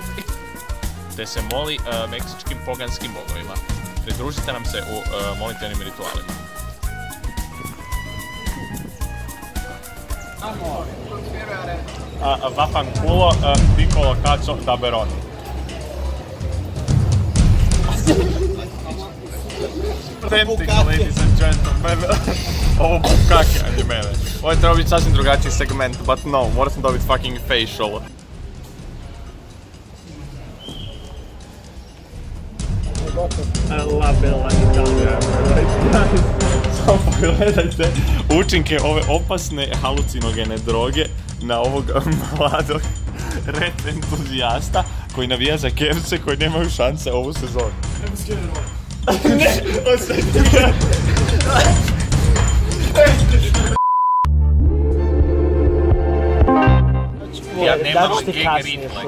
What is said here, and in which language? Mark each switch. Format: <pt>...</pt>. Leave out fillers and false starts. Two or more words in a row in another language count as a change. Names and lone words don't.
<hr>Te se moli meksičkim poganskim bogovima. Pridružite nam se u molitvenim ritualima.</hr> <it>Vaffanculo piccolo cazzo da Beroni.</it> <en>Authentic, ladies and gentlemen.</en> <hr>Ovo bukake, mene. Ovo je trebao biti sasvim drugačiji segment,</hr> <en>but no,</en> <hr>morao sam dobiti</hr> <en>fucking facial.</en> <it>La bella Italia.</it> <hr>Samo pogledajte učinke ove opasne halucinogene droge na ovog mladog red entuzijasta koji navija za Kevce koji nemaju šanse ovu sezonu. Ne, ja nemam gega reflex.</hr>